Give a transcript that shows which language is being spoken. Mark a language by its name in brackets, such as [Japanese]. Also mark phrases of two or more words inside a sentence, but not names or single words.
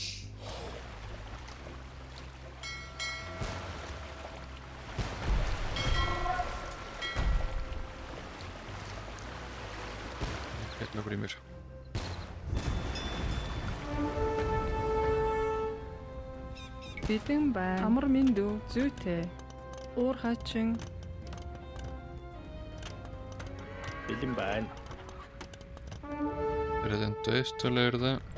[Spanish] Ok, lo primero. [Mongolian] Бэлэн байна. Амар минь дүү. Зүйтэй. Уурхаачин. Бэлэн байна. [Spanish] Pero tanto esto, la verdad.